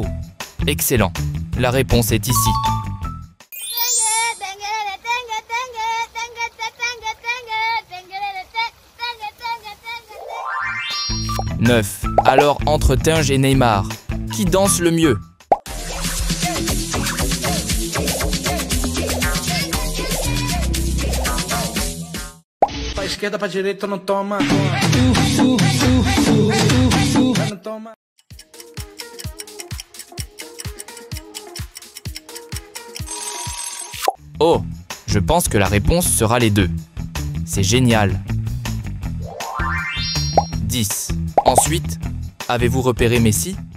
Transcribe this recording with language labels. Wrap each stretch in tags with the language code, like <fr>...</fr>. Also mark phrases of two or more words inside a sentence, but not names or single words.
<fr>Excellent. La réponse est ici. 9. Alors entre Tinge et Neymar, qui danse le mieux?</fr> <pt>Pra esquerda, pra direita, não toma. Não toma.</pt> <fr>Oh, je pense que la réponse sera les deux. C'est génial. 10. Ensuite, avez-vous repéré Messi?</fr>